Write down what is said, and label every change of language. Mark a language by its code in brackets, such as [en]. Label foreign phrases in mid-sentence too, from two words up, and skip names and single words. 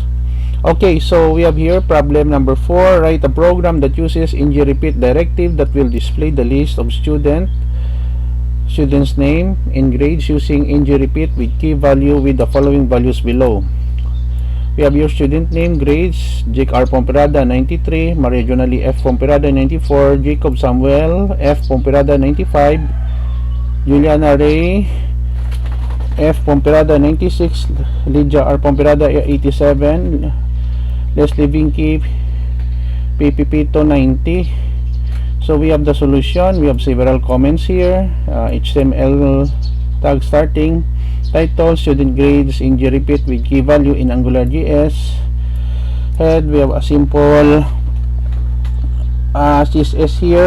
[en] Okay, so we have here problem number 4. Write a program that uses ng-repeat directive that will display the list of student's name and grades using ng-repeat with key value with the following values below. We have your student name, grades: Jake R. Pomperada 93, Maria Junallie F. Pomperada 94, Jacob Samuel F. Pomperada 95, Julianna Rae F. Pomperada 96, Lydia R. Pomperada 87, Leslie Vinky Pepito 90. So we have the solution. We have several comments here. HTML tag starting, title, student grades, ng-repeat with key value in AngularJS. Head, we have a simple CSS here.